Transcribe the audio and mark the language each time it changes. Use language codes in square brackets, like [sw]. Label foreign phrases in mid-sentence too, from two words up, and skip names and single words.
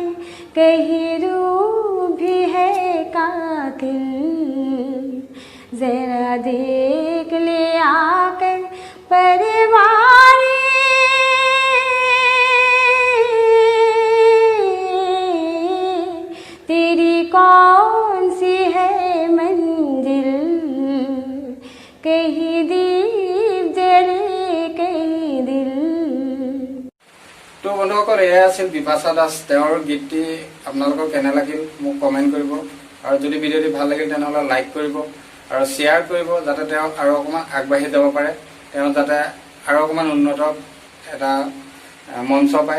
[hi] कहीं रूह भी है कातिल, जरा देख ले आकर परवाने, तेरी कौन सी है मंजिल, कहीं दीप जले कहीं दिल। [as] তো বন্ধুসকল, এয়াই আছিল বিপাশা দাস। তেওঁৰ গীতটি আপোনালোকৰ কেনে লাগিল মোক কমেণ্ট কৰিব, আৰু যদি ভিডিঅ'টি ভাল লাগিল তেনেহ'লে লাইক কৰিব আৰু শ্বেয়াৰ কৰিব, যাতে তেওঁ আৰু অকণমান আগবাঢ়ি যাব পাৰে, তেওঁ যাতে আৰু অকণমান উন্নত এটা মঞ্চ পায়।